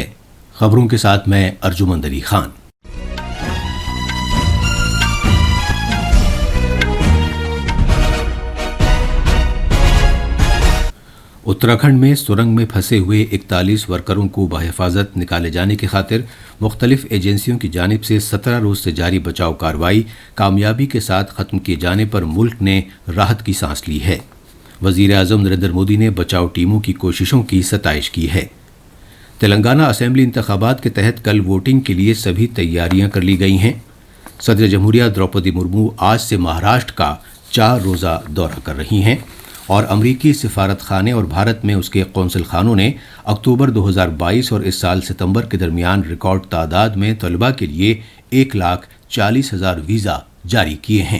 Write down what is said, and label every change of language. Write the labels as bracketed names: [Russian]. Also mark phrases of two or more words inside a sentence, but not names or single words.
[Urdu] خبروں کے ساتھ میں ارجمند علی خان۔ اتراکھنڈ میں سرنگ میں پھنسے ہوئے 41 ورکروں کو بحفاظت نکالے جانے کی خاطر مختلف ایجنسیوں کی جانب سے 17 روز سے جاری بچاؤ کارروائی کامیابی کے ساتھ ختم کیے جانے پر ملک نے راحت کی سانس لی ہے۔ وزیر اعظم نریندر مودی نے بچاؤ ٹیموں کی کوششوں کی ستائش کی ہے۔ تلنگانہ اسمبلی انتخابات کے تحت کل ووٹنگ کے لیے سبھی تیاریاں کر لی گئی ہیں۔ صدر جمہوریہ دروپدی مرمو آج سے مہاراشٹر کا 4 روزہ دورہ کر رہی ہیں اور امریکی سفارت خانے اور بھارت میں اس کے قونصل خانوں نے اکتوبر 2022 اور اس سال ستمبر کے درمیان ریکارڈ تعداد میں طلباء کے لیے 1,40,000 ویزا جاری کیے ہیں۔